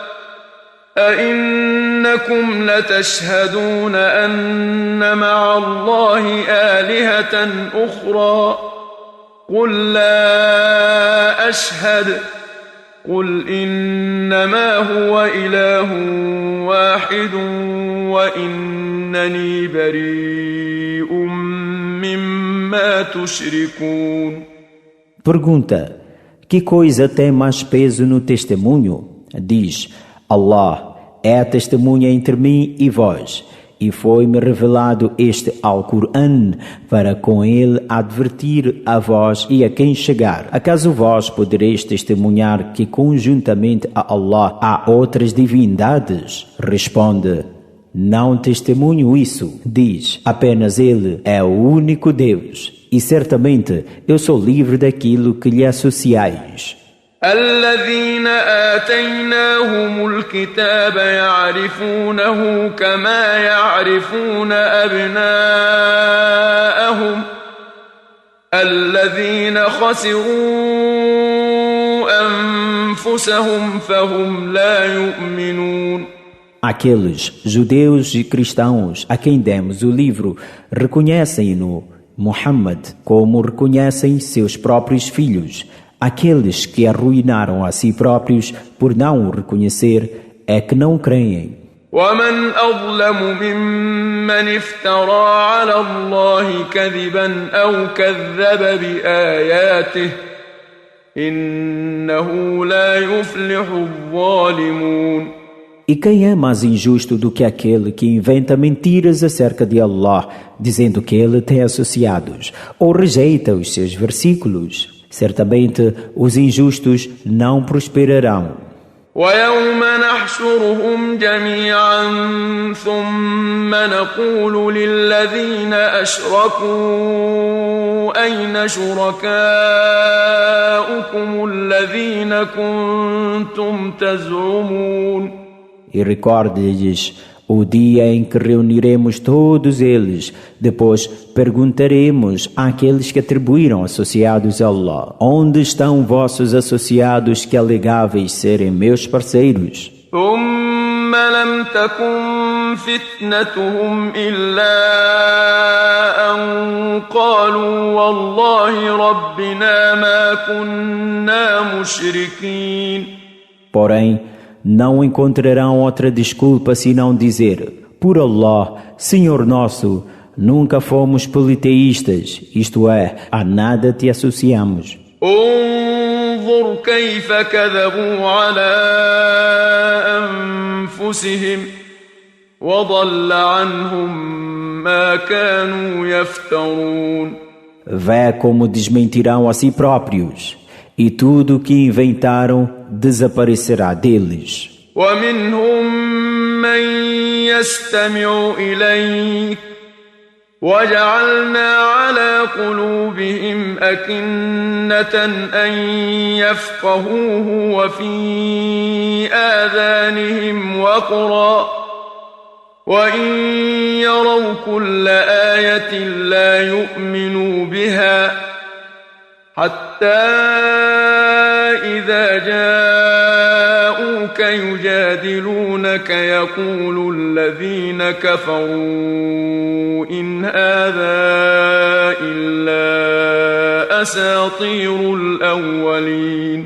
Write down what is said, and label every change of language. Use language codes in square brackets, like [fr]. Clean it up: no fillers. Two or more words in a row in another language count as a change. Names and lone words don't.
[ar] أئنكم لتشهدون أن مع الله آلهة أخرى قل لا أشهد قل إنما هو إله واحد وإنني بريء مما تشركون. [pt] Pergunta: que coisa tem mais peso no testemunho? Diz: Allah é a testemunha entre mim e vós. E foi-me revelado este Alcorão para com ele advertir a vós e a quem chegar. Acaso vós podereis testemunhar que conjuntamente a Allah há outras divindades? Responde: não testemunho isso. Diz: apenas Ele é o único Deus. E certamente eu sou livre daquilo que lhe associais. [ar] الذين آتيناهم الكتاب يعرفونه كما يعرفون أبناءهم الذين خسروا أنفسهم فهم لا يؤمنون. [pt] Aqueles judeus e cristãos a quem demos o livro reconhecem-no, Muhammad, como reconhecem seus próprios filhos. Aqueles que arruinaram a si próprios por não o reconhecer é que não creem. [ar] ومن أظلم ممن افترى على الله كذبا أو كذب بآياته إنه لا يفلح الظالمون. [pt] E quem é mais injusto do que aquele que inventa mentiras acerca de Allah, dizendo que ele tem associados, ou rejeita os seus versículos? Certamente os injustos não prosperarão. [ar] ويوم نحشرهم جميعا ثم نقول للذين أشركوا أين شركاؤكم الذين كنتم تزعمون [pt] E recorde-lhes o dia em que reuniremos todos eles. Depois perguntaremos àqueles que atribuíram associados a Allah: onde estão vossos associados que alegáveis serem meus parceiros? [ar] ثم لم تكن فتنتهم إلا أن قالوا والله ربنا ما كنا مشركين. [pt] Porém, não encontrarão outra desculpa senão dizer: por Allah, Senhor nosso, nunca fomos politeístas, isto é, a nada te associamos. [ar] انظر كيف كذبوا على أنفسهم وضل عنهم ما كانوا يفترون. [pt] Vê como desmentirão a si próprios, e tudo o que inventaram desaparecerá deles. [ar] ومنهم من يستمع إليك وجعلنا على قلوبهم أكنة أن يفقهوه وفي آذانهم وقرا وإن يروا كل آية لا يؤمنوا بها حتى إذا جاءوك يجادلونك يقول الذين كفروا إن هذا إلا أساطير الأولين.